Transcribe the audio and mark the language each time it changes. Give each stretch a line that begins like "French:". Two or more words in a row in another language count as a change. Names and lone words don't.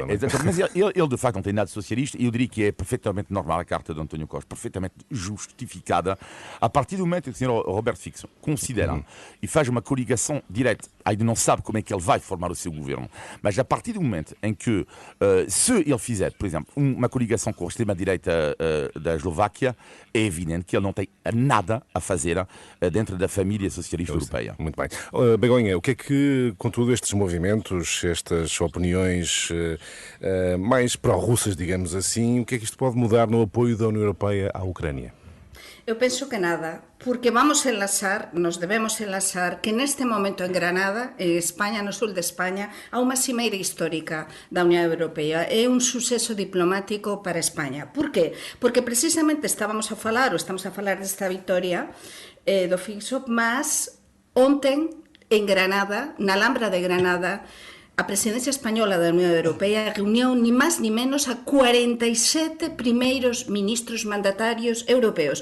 Portuguese: Mas ele, de facto, não tem nada de socialista, e eu diria que é perfeitamente normal a carta de António Costa, perfeitamente justificada, a partir do momento que o senhor Roberto Fixo considera e faz uma coligação direta, ainda não sabe como é que ele vai formar o seu governo, mas a partir do momento em que, se ele fizer, por exemplo, uma coligação com a extrema-direita da Eslováquia, é evidente que ele não tem nada a fazer dentro da família socialista europeia. Muito bem. Begonha, o que é que, com todos estes movimentos, estas opiniões mais pró-russas, digamos assim, o que é que isto pode mudar no apoio da União Europeia à Ucrânia?
Galician: Eu penso que nada, porque nos debemos enlazar que neste momento en Granada, en España, no sul de España, há unha cimeira histórica da Unión Europea. É un suceso diplomático para España. Por qué? Porque precisamente estamos a falar desta victoria do Fixo, mas ontem en Granada, na Alhambra de Granada, a presidencia española da Unión Europea reuniu ni máis ni menos a 47 primeiros ministros mandatarios europeos.